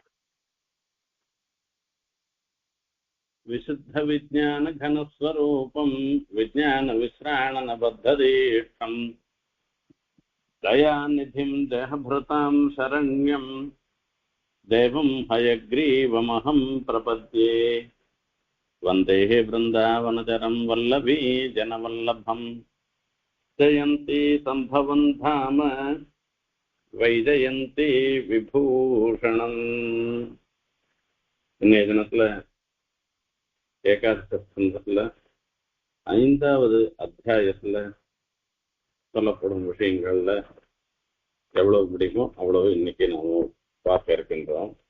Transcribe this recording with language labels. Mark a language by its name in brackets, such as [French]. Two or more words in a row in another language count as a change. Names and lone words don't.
[Sanskrit] विशुद्धविज्ञानघनस्वरूपं विज्ञानविश्राणनबद्धदीक्षम् दयानिधिं देहभृतां शरण्यं देवं हयग्रीवमहं प्रपद्ये। वन्दे वृन्दावनचरं वल्लभी जनवल्लभं जयन्ती सम्भवं धाम वैजयन्ती विभूषणम्। [Tamil] இன்னைய தினத்துல ஏகாதசி ஸ்கந்தத்துல 5வது அத்தியாயத்துல சொல்லப்படும் விஷயங்கள்ல எவ்வளவு முடியுமோ அவ்வளவு இன்னைக்கு நாம பார்க்க இருக்கின்றோம்.